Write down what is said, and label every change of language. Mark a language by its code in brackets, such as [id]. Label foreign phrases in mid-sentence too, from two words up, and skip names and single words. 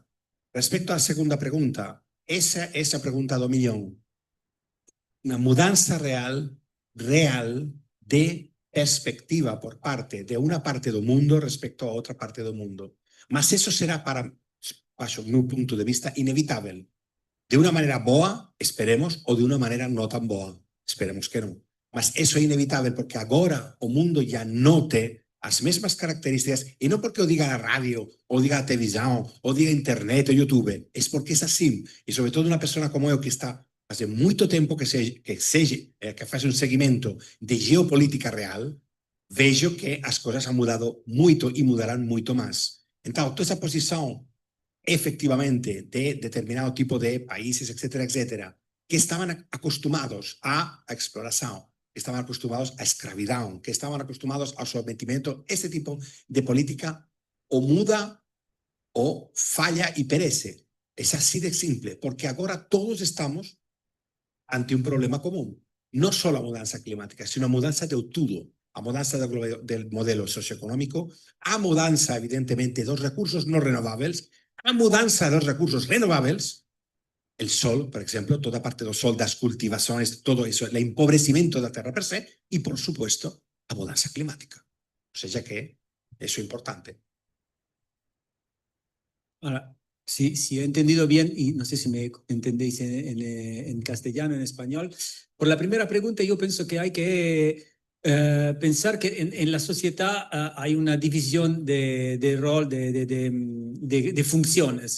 [gl] Respecto á segunda pregunta, esa pregunta do millón, unha mudanza real de perspectiva por parte de unha parte do mundo respecto a outra parte do mundo. Mas eso será para, baixo o meu punto de vista, inevitável. De unha maneira boa, esperemos, ou de unha maneira non tan boa, esperemos que non. Mas eso é inevitável porque agora o mundo já note as mesmas características e non porque o diga a radio, ou diga a televisão, ou diga a internet ou YouTube, é porque é assim. E sobre todo unha persona como eu que está [pt] faz muito tempo que faz [gl] un seguimento de geopolítica real, vejo que as coisas han mudado moito e mudarán moito máis. Então, toda esa posición efectivamente de determinado tipo de países, etcétera, etcétera, que estaban acostumados a exploração, que estaban acostumados a escravidão, que estaban acostumados ao sometimento, este tipo de política o muda o falla e perece. É así de simple, porque agora todos estamos ante un problema común. Non só a mudanza climática, sino a mudanza de todo. A mudanza del modelo socioeconómico, a mudanza, evidentemente, dos recursos non renovables, a mudanza dos recursos renovables, el sol, por exemplo, toda a parte do sol, das cultivações, todo eso, [es] el empobrecimiento [gl] da terra per se, e, [es] por supuesto, [gl] a mudanza climática. [es] O sea que eso é importante. Ahora, si he entendido bien, y no sé si me entendéis en castellano, en español, por la primera pregunta yo pienso que hay que pensar que en la sociedad hay una división de rol, de funciones.